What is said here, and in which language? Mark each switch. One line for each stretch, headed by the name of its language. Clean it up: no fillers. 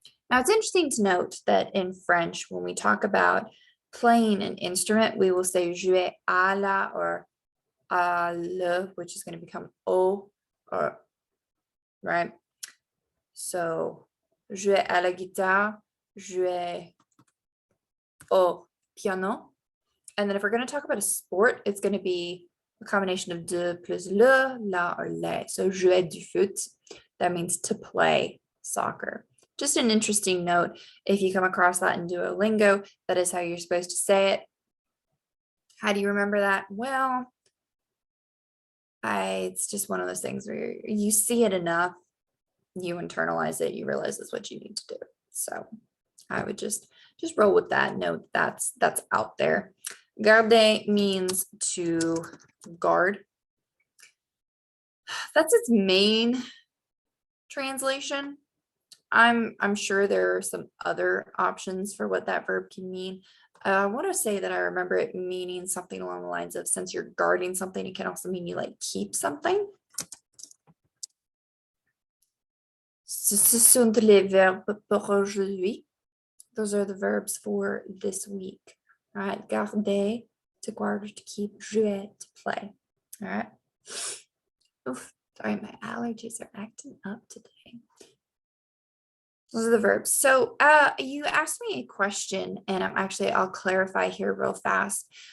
English: Now, it's interesting to note that in French, when we talk about playing an instrument, we will say
French: jouer à la
English: or à le, which is going to become au, or right? So,
French: jouer à la guitare, jouer au piano.
English: And then if we're going to talk about a sport, it's going to be a combination of de plus le, la, or les. So,
French: jouer du foot,
English: that means to play soccer. Just an interesting note. If you come across that in Duolingo, that is how you're supposed to say it. How do you remember that? Well, it's just one of those things where you see it enough, you internalize it, you realize that's what you need to do. So I would just roll with that note. That's out there. Garder means to guard. That's its main translation. I'm sure there are some other options for what that verb can mean. I want to say that I remember it meaning something along the lines of, since you're guarding something, it can also mean you like keep something.
French: Ce sont les verbes pour aujourd'hui.
English: Those are the verbs for this week. All right, garder, to guard, to keep, jouer, to play. All right. Oof, sorry, my allergies are acting up today. Those are the verbs. So you asked me a question, and I'll clarify here real fast.